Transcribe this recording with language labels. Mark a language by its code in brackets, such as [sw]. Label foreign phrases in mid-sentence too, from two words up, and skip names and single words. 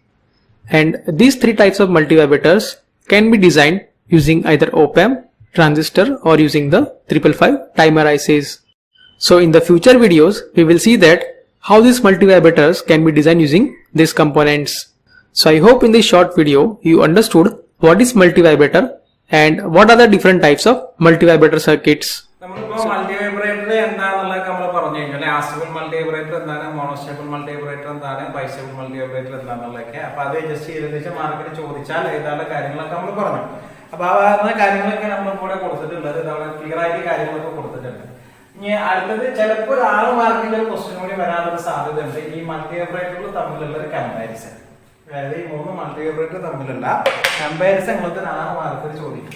[en] And these three types of multivibrators can be designed using either op-amp, transistor or using the 555 timer ICs. So in the future videos, we will see that how these multivibrator's can be designed using these components. So I hope in this short video you understood what is multivibrator and what are the different types of multivibrator circuits. Multivibrator astable multivibrator, monostable multivibrator, bistable multivibrator. Just market [ml] അടുത്തത് ചിലപ്പോൾ 6 മാർക്കിന്റെ ഒരു ക്വസ്റ്റ്യൻ കൂടി വരാനുള്ള സാധ്യതയുണ്ട് ഈ മൾട്ടിവൈബ്രേറ്ററുകൾ തമ്മിലുള്ള ഒരു കമ്പാരിസൺ. അതായത് ഈ 3 മൾട്ടിവൈബ്രേറ്റർ തമ്മിലുള്ള കമ്പാരിസൺ നിങ്ങൾക്ക് 6 മാർക്കിന് ചോദിക്കും.